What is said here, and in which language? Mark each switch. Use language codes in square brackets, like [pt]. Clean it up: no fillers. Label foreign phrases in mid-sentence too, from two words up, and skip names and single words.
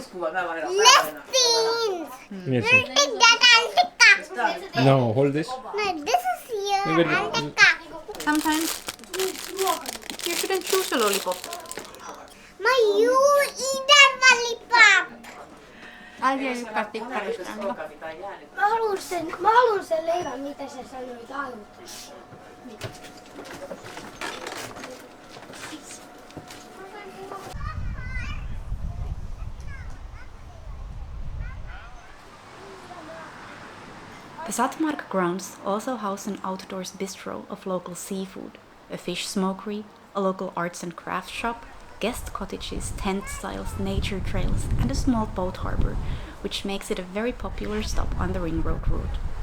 [en] Left things. Yes. Take that and the cup. No, hold this. No, this is here and the cup. Sometimes you shouldn't choose a lollipop. You eat that lollipop. [fi] Mä haluun sen leivän, mitä sä sanoit aluksi. [en] The Sattmark grounds also house an outdoors bistro of local seafood, a fish smokery, a local arts and crafts shop, guest cottages, tent styles, nature trails, and a small boat harbor, which makes it a very popular stop on the ring road route.